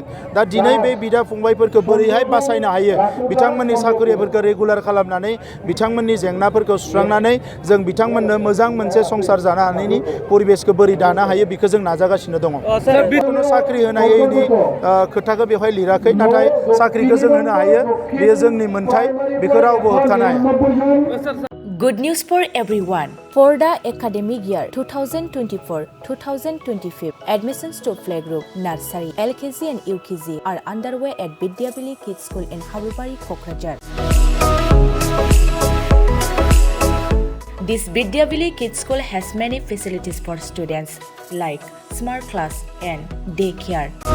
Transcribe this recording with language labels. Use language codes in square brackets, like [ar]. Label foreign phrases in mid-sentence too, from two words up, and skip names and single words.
[brx] दा दिनै बे बिदा फंबायफोरखौ बोरैहाय बासायनो हायो, बिथांमोननि साकरिफोरखौ रेगुलार खालामनानै बिथांमोननि जेंनाफोरखौ सुस्रांनानै जों बिथांमोननो मोजां मोनसे संसार जानो हानायनि परिबेसखौ बोरै दानो हायो बेखौ जों नाजागासिनो दङ। खुनु साख्रि होनायनि खोथाखौ बेवहाय लिराखै, नाथाय साख्रिखौ जों होनो हायो, बेयो जोंनि मोन्थाय, बेखौ रावबो होबथानो हाया। [en] Good news for everyone. For the academic year 2024-2025, admissions to playgroup, nursery, LKG and UKG are underway at Vidyavili Kids School in Habubari, Kokrajhar. This Vidyavili Kids School has many facilities for students like smart class and daycare,